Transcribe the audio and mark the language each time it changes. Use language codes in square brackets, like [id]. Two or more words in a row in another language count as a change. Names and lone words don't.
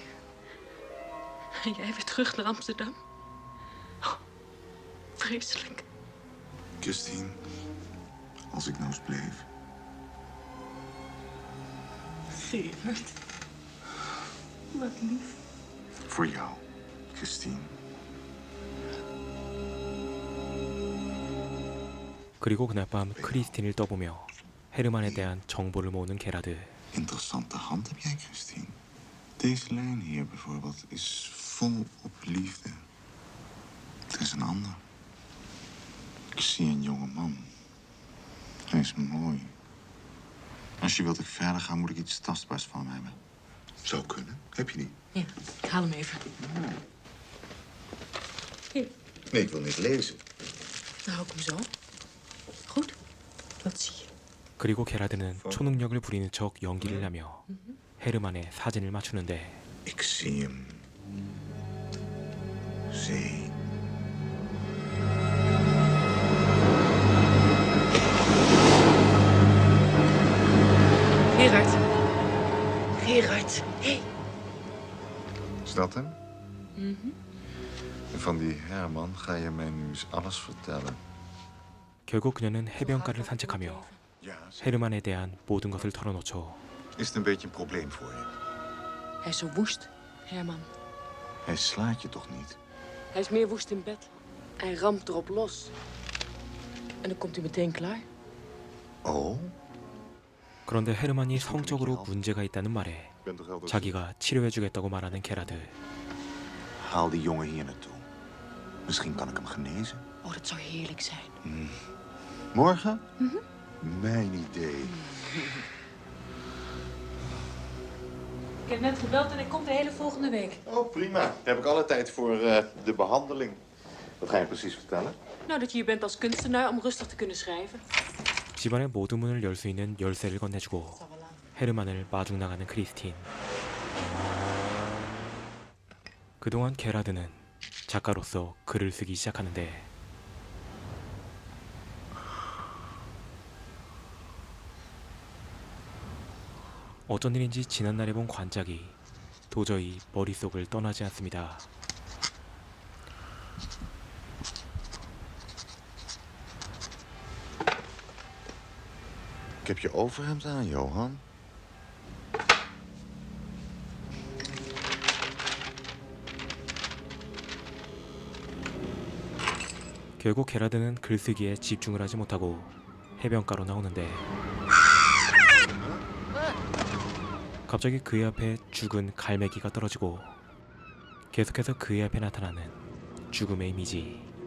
[nl] En jij weer terug naar Amsterdam? Oh, vreselijk. Christine, als ik nou eens bleef. Gerard. Wat lief. Voor jou, Christine. [ko] 그리고 그날 밤 크리스틴을 떠보며 헤르만에 대한 정보를 모으는 게라드. [nl] Interessante hand heb jij, Christine. Deze lijn hier bijvoorbeeld is vol op liefde. Het is een ander. Ik zie een jonge man. Hij is mooi. Als je wilt dat ik verder ga, moet ik iets tastbaars van hem hebben. Zou kunnen. Heb je die? Ja, ik haal hem even. Hier, Nee, ik wil niet lezen. dan hou ik hem zo. Goed? Wat zie je? [ko] 그리고 게라드는 초능력을 부리는 척 연기를 하며 헤르만의 사진을 맞추는데 [nl] Ik zie hem. Zee. Gerard. Gerard. Hé. Is dat hem? En van die Herman ga je mij nu eens alles vertellen. [ko] 결국 그녀는 해변가를 산책하며 [nl] Ja, [ko] 헤르만에 대한 모든 것을 털어놓죠. [nl] is het een beetje een probleem voor je? Hij is zo woest, Herman. Hij slaat je toch niet? Hij is meer woest in bed. Hij ramt erop los. En dan komt hij meteen klaar. Oh? [ko] 그런데 헤르만이 성적으로 문제가 있다는 말에 [nl] Ik ben toch altijd... [ko] 자기가 치료해주겠다고 말하는 게라드. [nl] Haal die jongen hier naartoe. Misschien kan ik hem genezen. Oh, dat zou heerlijk zijn. Morgen? Mijn idee. Ik heb net gebeld en hij komt de hele volgende week. Oh, prima. Daar heb ik alle tijd voor de behandeling. Wat ga je precies vertellen? Nou, dat je hier bent als kunstenaar om rustig te kunnen schrijven. [ko] 집안의 모든 문을 열 수 있는 열쇠를 건네주고 헤르만을 마중나가는 크리스틴. 그동안 게라드는 작가로서 글을 쓰기 시작하는데 어쩐 일인지 지난날에 본 관짝이 도저히 머릿속을 떠나지 않습니다. [nl] Ik heb je overhemd aan, Johan. [ko] 결국 게라드는 글쓰기에 집중을 하지 못하고 해변가로 나오는데 갑자기 그의 앞에 죽은 갈매기가 떨어지고 계속해서 그의 앞에 나타나는 죽음의 이미지.